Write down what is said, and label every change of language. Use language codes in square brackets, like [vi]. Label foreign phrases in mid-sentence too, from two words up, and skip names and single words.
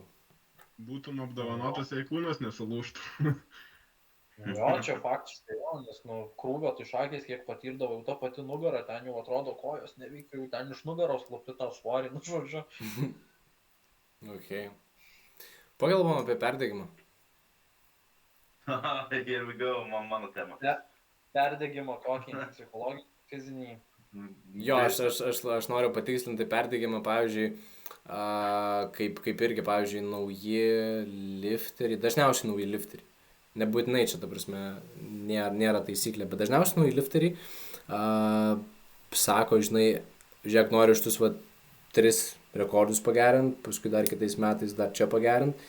[lt] Būtum apdovanotas, jei kūnas nesulūžtų. Jo, čia faktiškai, nes, nu, krūvio tai šakės, kiek patirdavau, ta pati nugara, ten jau atrodo kojos neveikia, jau ten iš nugaros klopi tą svorį, nu, žodžiu. Okay. Pagalvom apie perdegimą. [en] Here we go, [lt] mano tema. Perdegimo kokį, psichologinį, fizinį. Jo, aš noriu patikslinti perdegimą, pavyzdžiui, kaip irgi, pavyzdžiui, nauji lifteriai, dažniausiai nauji lifteriai. Nebūtinai čia, ta prasme, nėra taisyklė, bet dažniausiai nauji lifteriai sako, žinai, žiūrėk, noriu šitus 3 rekordus pagerinti, paskui dar kitais metais dar čia pagerinti.